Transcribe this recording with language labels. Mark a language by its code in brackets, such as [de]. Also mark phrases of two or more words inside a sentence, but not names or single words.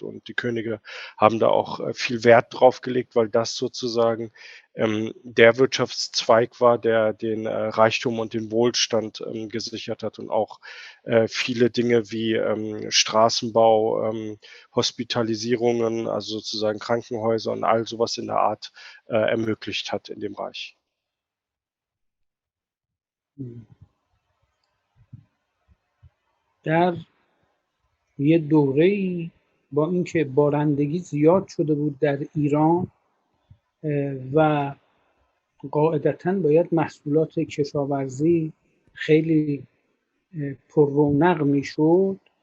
[de] Und die Könige haben da auch viel Wert drauf gelegt, weil das sozusagen der Wirtschaftszweig war, der den Reichtum und den Wohlstand gesichert hat und auch viele Dinge wie Straßenbau, Hospitalisierungen, also sozusagen Krankenhäuser und all sowas in der Art ermöglicht hat in dem Reich. [fa] در یه دوره‌ای با اینکه بارندگی زیاد شده بود در ایران و قاعدتاً باید محصولات کشاورزی خیلی پر رونق میشد،